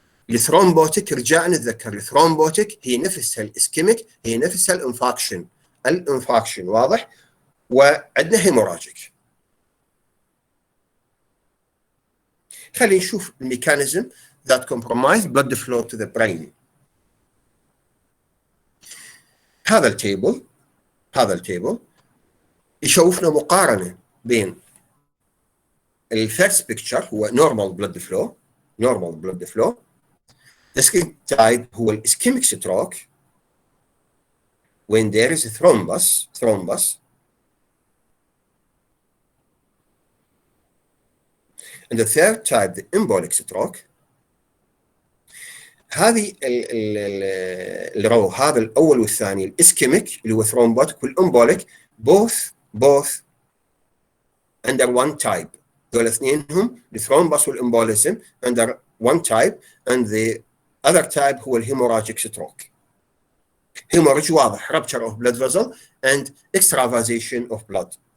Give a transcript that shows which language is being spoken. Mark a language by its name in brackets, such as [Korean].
[Arabic] الثرومبوتيك رجعنا نتذكر الثرومبوتيك هي نفسها الاسكيميك، هي نفسها الانفاكشن واضح، وعندنا هيموراجيك. خلينا نشوف [English] الميكانيزم that compromise blood flow to the brain. [Arabic] هذا التيبل يشوفنا مقارنة بين الفيرست بيكتشر هو normal blood flow. [English] The second type [Arabic] هو [English] ischemic stroke when there is a thrombus. And the third type the embolic stroke. [Arabic] هذه الرو هذا الأول والثاني الاسكيميك اللي هو ثرومبوتيك والامبوليك [English] both under one type. [Arabic] دول اثنينهم الثرومبس والامبوليزم [English] under one type, and the other type [Arabic] هو الهيموراجيك ستروك. هيموراج واضح [English] rupture of blood vessel and extravasation of blood.